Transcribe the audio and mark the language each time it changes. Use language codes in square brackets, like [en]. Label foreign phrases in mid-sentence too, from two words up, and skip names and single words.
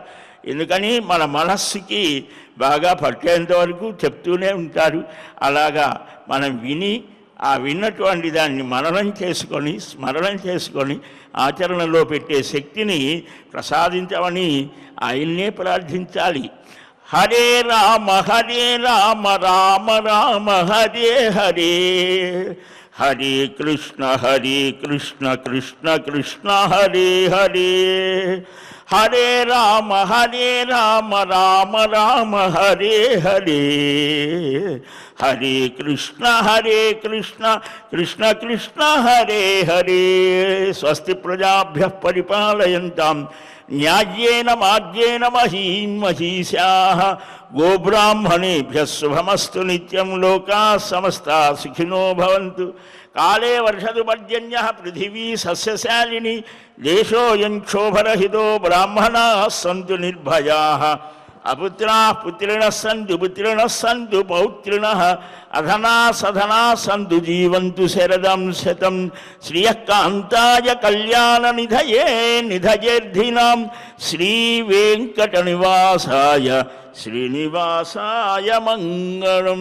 [te] ఎందుకని మన మనస్సుకి బాగా పట్టేంత వరకు చెప్తూనే ఉంటారు. అలాగా మనం విని ఆ విన్నటువంటి దాన్ని మననం చేసుకొని, స్మరణం చేసుకొని ఆచరణలో పెట్టే శక్తిని ప్రసాదించమని ఆయన్నే ప్రార్థించాలి. [sa] హరే రామ రామ రామ హరే హరే, హరే కృష్ణ కృష్ణ కృష్ణ హరే హరే, హరే రామ రామ రామ హరే హరే, హరే కృష్ణ కృష్ణ కృష్ణ హరే హరే. స్వస్తి ప్రజాభ్యః పరిపాలయంతాం న్యాయేన మార్గేణ మహీం మహీశాః. గోబ్రాహ్మణేభ్యः శుభమస్తు నిత్యం. లోకాः సమస్తాः సుఖినో భవంతు. కాళే వర్షదు పర్జన్య పృథివీ సస్యశాలిని దేశోయం క్షోభరహితో బ్రాహ్మణా సంతు నిర్భయా అపుత్రా పుత్రిణః సంతు పుత్రిణః సంతు పౌత్రిణః అధనా సధనా సంతు జీవంతు శరదం శతం శ్రియకాంతాయ కళ్యాణ నిధయే నిధయేర్ధినాం శ్రీ వెంకట నివాసాయ శ్రీనివాసాయ మంగళం.